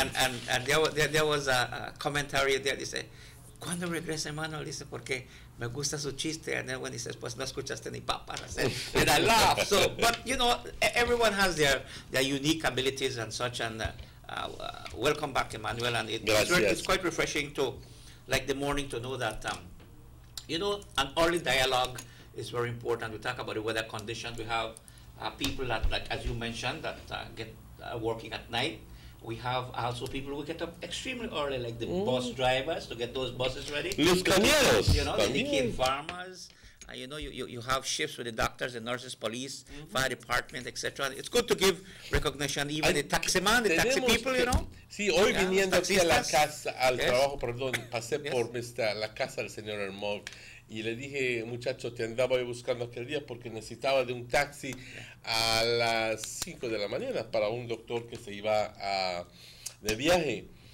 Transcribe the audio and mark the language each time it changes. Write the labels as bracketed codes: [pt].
[en] and there was a commentary there. [es] Dice, ¿cuándo regresa Emmanuel? Dice, porque me gusta su chiste. [en] And then when he says, [es] pues no escuchaste ni papas. [en] And I laugh. So, but everyone has their unique abilities and such. And welcome back, Emmanuel. And it's quite refreshing to, like the morning, to know that, an early dialogue is very important. We talk about the weather conditions. We have people that, like as you mentioned, that get working at night. We have also people who get up extremely early, like the bus drivers, to get those buses ready. [es] Los camioneros. [en] The cane farmers. You have shifts with the doctors, the nurses, police, fire department, etc. It's good to give recognition, even the taximan, the taxi people, [es] Sí, hoy viniendo aquí a la casa, al trabajo, perdón, pasé por la casa del señor Hermón y le dije, muchacho, te andaba yo buscando aquel día porque necesitaba de un taxi a las 5 de la mañana para un doctor que se iba de viaje.